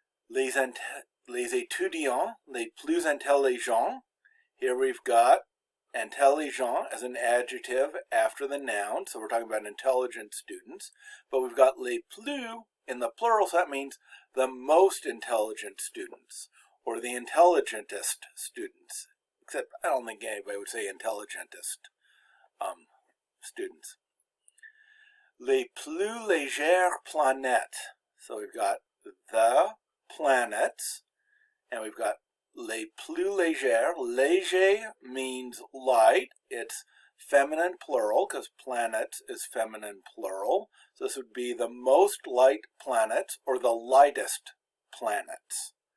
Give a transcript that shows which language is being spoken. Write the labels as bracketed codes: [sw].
[fr] Les étudiants les plus intelligents. [en] Here we've got intelligent as an adjective after the noun, so we're talking about intelligent students. But we've got les plus in the plural, so that means the most intelligent students, or the intelligentest students. Except I don't think anybody would say intelligentest students. [fr] Les plus légères planètes. [en] So we've got the planets, and we've got [fr] les plus légères. [en] Léger means light. It's feminine plural because planets is feminine plural. So this would be the most light planets or the lightest planets.